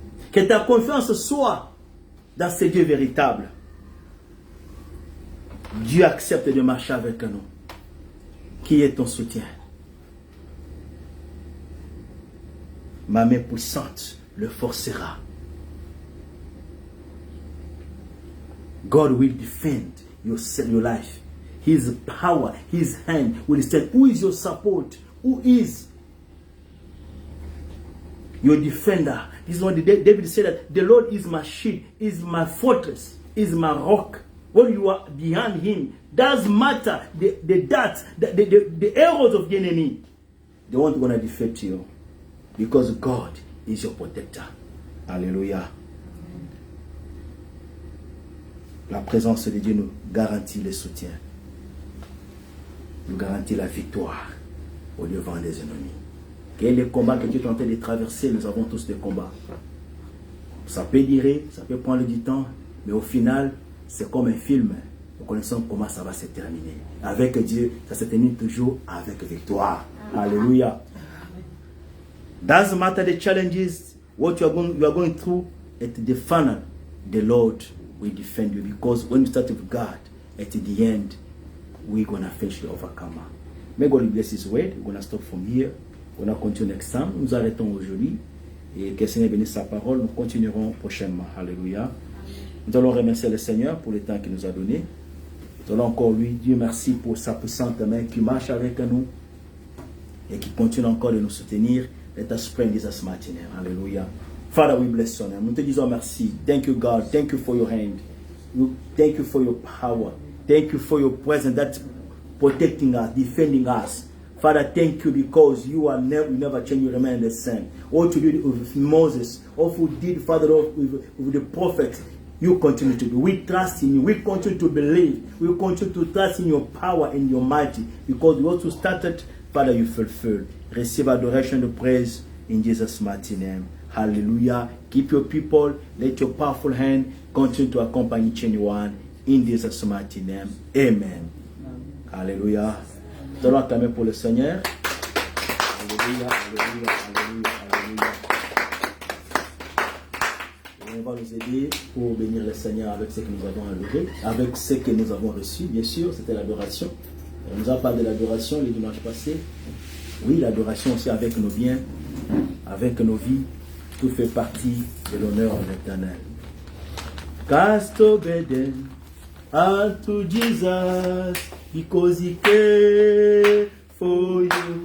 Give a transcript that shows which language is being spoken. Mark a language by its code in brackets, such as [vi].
[fr] Que ta confiance soit dans ce Dieu véritable. Dieu accepte de marcher avec nous. Qui est ton soutien? Ma main puissante le forcera. [en] God will defend your life. His power, His hand will stand. Who is your support? Who is your defender? This is what David said, that the Lord is my shield, is my fortress, is my rock. When you are behind Him, doesn't matter the darts, the arrows of the enemy. They won't gonna defeat you, because God is your protector. [fr] Alléluia. La présence de Dieu nous garantit le soutien. Nous garantit la victoire au devant des ennemis. Quel est le combat que tu es en train de traverser? Nous avons tous des combats. Ça peut durer, ça peut prendre du temps, mais au final, c'est comme un film. Nous connaissons comment ça va se terminer. Avec Dieu, ça se termine toujours avec victoire. Alléluia. [en] Doesn't matter the challenges, what you are going through, at the final, the Lord will defend you. Because when you start with God, at the end, we're going to finish the overcomer. May God bless His word. We're going to stop from here. [fr] On va continuer [en] next time. [fr] Nous arrêtons aujourd'hui. Et que le Seigneur bénisse sa parole. Nous continuerons prochainement. Alléluia. Nous allons remercier le Seigneur pour le temps qu'il nous a donné. Nous allons encore lui dire merci pour sa puissante main qui marche avec nous et qui continue encore de nous soutenir. [en] Let us pray in Jesus' mighty name. Alléluia. Father, we bless your name. [fr] Nous te disons merci. [en] Thank you, God. Thank you for your hand. Thank you for your power. Thank you for your presence that's protecting us, defending us. Father, thank you because you never change, you remain the same. What you did with Moses, what you did, Father, with the prophet, you continue to do. We trust in you. We continue to believe. We continue to trust in your power and your mighty. Because what you started, Father, you fulfill. Receive adoration and praise in Jesus' mighty name. Hallelujah. Keep your people. Let your powerful hand continue to accompany anyone in Jesus' mighty name. [fr] Amen. Alléluia. Nous allons acclamer pour le Seigneur. Alléluia, alléluia, alléluia, alléluia. Et on va nous aider pour bénir le Seigneur avec ce que nous avons adoré, avec ce que nous avons reçu, bien sûr, c'était l'adoration. On nous a parlé de l'adoration le dimanche passé. Oui, l'adoration aussi avec nos biens, avec nos vies, tout fait partie de l'honneur de l'Éternel. [en] Cast obedient unto Jesus, because he cared for you.